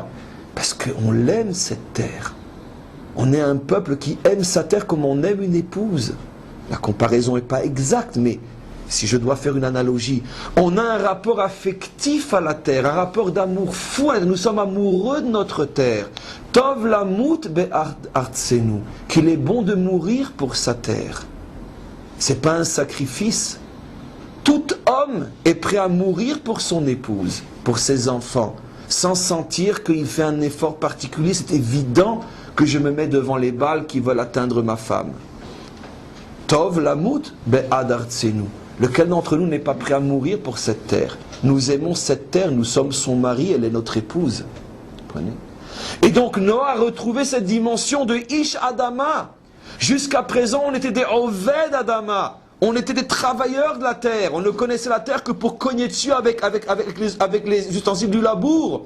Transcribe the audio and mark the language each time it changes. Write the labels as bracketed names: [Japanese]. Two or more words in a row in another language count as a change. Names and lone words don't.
[French] Parce qu'on l'aime, cette terre. On est un peuple qui aime sa terre comme on aime une épouse. La comparaison n'est pas exacte, mais si je dois faire une analogie, on a un rapport affectif à la terre, un rapport d'amour fou. Nous sommes amoureux de notre terre. [Hebrew] טוב למות בארצנו, [French] qu'il est bon de mourir pour sa terre. C'est pas un sacrifice. Tout homme est prêt à mourir pour son épouse, pour ses enfants, sans sentir qu'il fait un effort particulier. C'est évident que je me mets devant les balles qui veulent atteindre ma femme. [Hebrew] טוב למות בעד ארצנו. [French] Lequel d'entre nous n'est pas prêt à mourir pour cette terre? Nous aimons cette terre, nous sommes son mari, elle est notre épouse. Comprenez? Et donc Noah a retrouvé cette dimension de [Hebrew] איש אדמה. [French] Jusqu'à présent, on était des [Hebrew] עובד אדמה. [French] On était des travailleurs de la terre. On ne connaissait la terre que pour cogner dessus avec les ustensiles du labour.